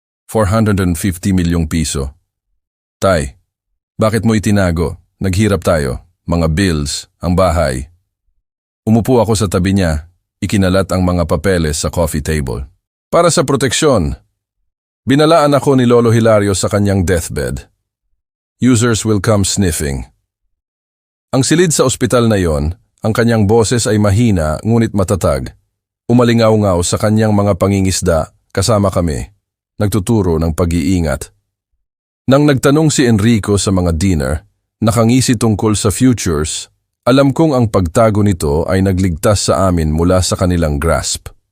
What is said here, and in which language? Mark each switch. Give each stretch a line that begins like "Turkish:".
Filipino: 450 milyong piso. Tay, bakit mo itinago? Naghirap tayo. Mga bills, ang bahay. Umupo ako sa tabi niya, ikinalat ang mga papeles sa coffee table. Para sa proteksyon. Binalaan ako ni Lolo Hilario sa kanyang deathbed.
English: Users will come sniffing.
Filipino: Ang silid sa ospital na yon, ang kanyang boses ay mahina ngunit matatag. Umalingaw-ngaw sa kanyang mga pangingisda kasama kami, nagtuturo ng pag-iingat. Nang nagtanong si Enrico sa mga dinner, nakangisi tungkol sa futures, alam kong ang pagtago nito ay nagligtas sa amin mula sa kanilang grasp.